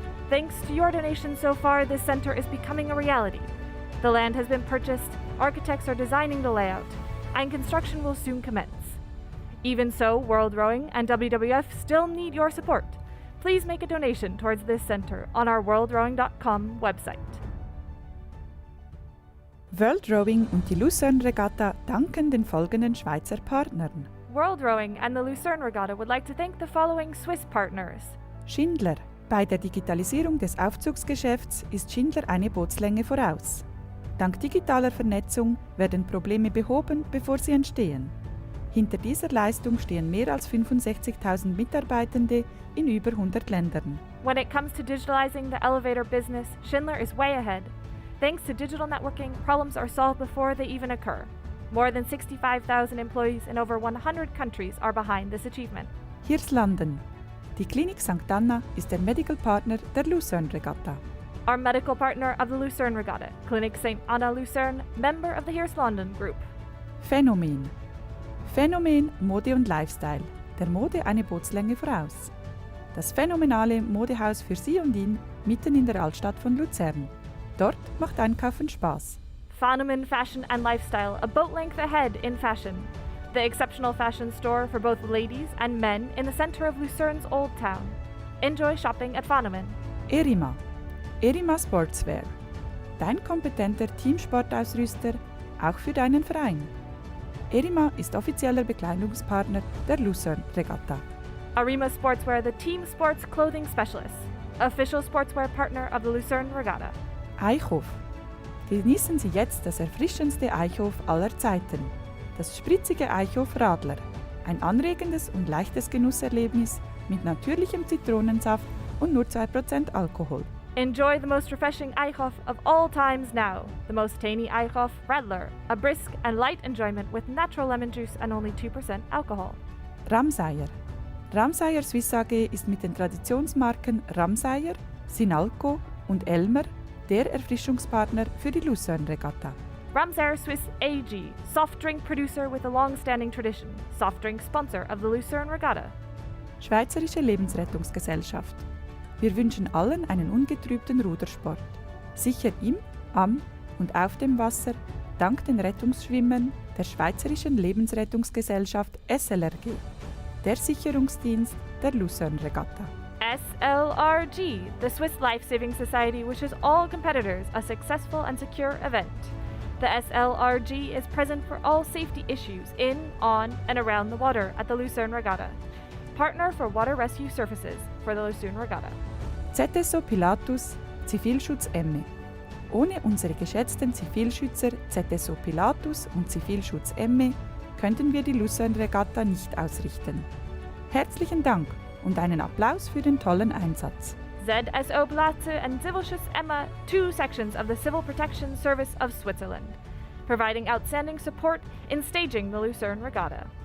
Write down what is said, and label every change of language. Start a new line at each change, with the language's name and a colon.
English: Thanks to your donation so far, this center is becoming a reality. The land has been purchased, architects are designing the layout, and construction will soon commence. Even so, World Rowing and WWF still need your support. Please make a donation towards this center on our worldrowing.com website.
German: World Rowing und die Lucerne Regatta danken den folgenden Schweizer Partnern.
English: World Rowing and the Lucerne Regatta would like to thank the following Swiss partners.
German: Schindler. Bei der Digitalisierung des Aufzugsgeschäfts ist Schindler eine Bootslänge voraus. Dank digitaler Vernetzung werden Probleme behoben, bevor sie entstehen. Hinter dieser Leistung stehen mehr als 65.000 Mitarbeitende in über 100 Ländern.
English: When it comes to digitalizing the elevator business, Schindler is way ahead. Thanks to digital networking, problems are solved before they even occur. More than 65,000 employees in over 100 countries are behind this achievement.
German: Hirslanden. Die Klinik St. Anna ist der Medical Partner der Lucerne Regatta.
English: Our medical partner of the Lucerne Regatta, Clinic St. Anna Lucerne, member of the Hirslanden Group.
German: Phänomen. Phänomen Mode und Lifestyle. Der Mode eine Bootslänge voraus. Das phänomenale Modehaus für Sie und ihn mitten in der Altstadt von Luzern. Dort macht Einkaufen Spaß.
English: Phänomen Fashion and Lifestyle, a boat length ahead in fashion. The exceptional fashion store for both ladies and men in the center of Lucerne's Old Town. Enjoy shopping at Phänomen.
German: Erima. Erima Sportswear. Dein kompetenter Teamsportausrüster, auch für deinen Verein. Erima ist offizieller Bekleidungspartner der Lucerne Regatta.
English: Arima Sportswear, the team sports clothing specialist. Official sportswear partner of the Lucerne Regatta.
German: Eichhof. Genießen Sie jetzt das erfrischendste Eichhof aller Zeiten. Das spritzige Eichhof Radler. Ein anregendes und leichtes Genusserlebnis mit natürlichem Zitronensaft und nur 2% Alkohol.
English: Enjoy the most refreshing Eichhof of all times now. The most tangy Eichhof Radler. A brisk and light enjoyment with natural lemon juice and only 2% alcohol.
German: Ramsayer. Ramsayer Swiss AG ist mit den Traditionsmarken Ramsayer, Sinalco und Elmer der Erfrischungspartner für die Lucerne Regatta.
English: Ramsayer Swiss AG, soft drink producer with a long-standing tradition. Soft drink sponsor of the Lucerne Regatta.
German: Schweizerische Lebensrettungsgesellschaft. Wir wünschen allen einen ungetrübten Rudersport. Sicher im, am und auf dem Wasser, dank den Rettungsschwimmern der Schweizerischen Lebensrettungsgesellschaft SLRG, der Sicherungsdienst der Lucerne Regatta.
English: SLRG, the Swiss Life Saving Society, wishes all competitors a successful and secure event. The SLRG is present for all safety issues in, on, and around the water at the Lucerne Regatta. Partner for water rescue services for the Lucerne Regatta.
German: ZSO Pilatus, Zivilschutz Emme. Ohne unsere geschätzten Zivilschützer ZSO Pilatus und Zivilschutz Emme könnten wir die Lucerne Regatta nicht ausrichten. Herzlichen Dank und einen Applaus für den tollen Einsatz.
English: ZSO Pilatus and Zivilschutz Emma, two sections of the Civil Protection Service of Switzerland, providing outstanding support in staging the Lucerne Regatta.